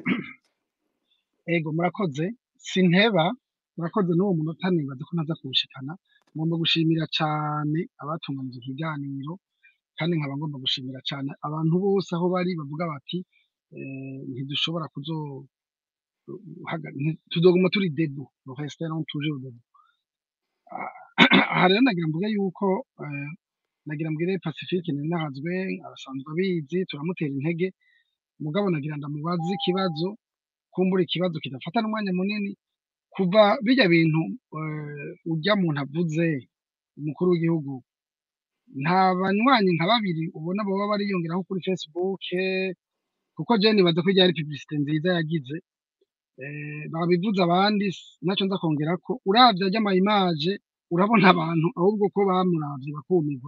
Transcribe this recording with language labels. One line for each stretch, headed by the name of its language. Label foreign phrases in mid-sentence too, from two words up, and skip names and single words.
Rundi: Ego murakoze sinteba murakoze n'uwo munota nibaza ko naza kuwushikana. Ngomba gushimira cyane abatunganije ikiganiro kandi nkaba ngomba gushimira cyane abantu bose aho bari bavuga bati ntidushobora tuzoguma turi debout
French: nous resterons toujours debout.
Rundi: Aha rero nagira mvuge yuko nagira mbwire Pacifique ninahazwe abasanzwe abizi turamutera intege, mugabo nagira ndamubaza ikibazo kumbura ikibazo kidafata n'umwanya munini kuva bijya bintu ujya muntu avuze umukuru w'igihugu nta banywanyi nka babiri ubona baba bariyongeraho kuri Facebook kuko je nibaza ko ryari publicité nziza yagize babivuze abandi naco nza kongera ko uravye ajya image urabona abantu ahubwo ko bamuravye bakumirwa.